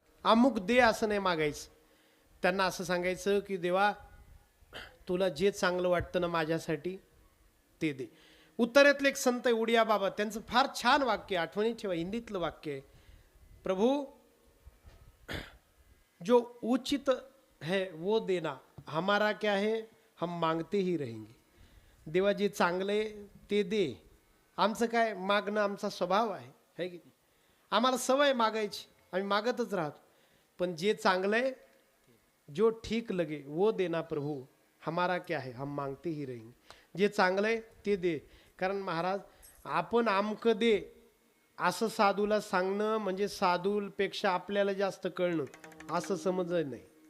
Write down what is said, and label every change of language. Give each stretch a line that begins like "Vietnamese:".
Marathi: अमुक दे असं नाही मागायचं. त्यांना असं सांगायचं की देवा, तुला जे चांगलं वाटतं ना माझ्यासाठी ते दे. उत्तरेतले एक संत आहे उडिया बाबा, त्यांचं फार छान वाक्य, आठवणीत ठेवा, हिंदीतलं वाक्य आहे.
Hindi: प्रभू, जो उचित है वो देना, हमारा क्या है, हम मांगते ही रहेंगे.
Marathi: देवा, जे चांगले ते दे. आमचं काय, मागणं आमचा स्वभाव आहे की नाही? आम्हाला सवय मागायची, आम्ही मागतच राहतो. पण जे चांगलं आहे,
Hindi: जो ठीक लगे वो देना प्रभू, हमारा क्या है, हम मांगते ही रहेंगे.
Marathi: जे चांगलं आहे ते दे. कारण महाराज, आपण आमकं दे असं साधूला सांगणं म्हणजे साधूपेक्षा आपल्याला जास्त कळणं असं समजलं नाही.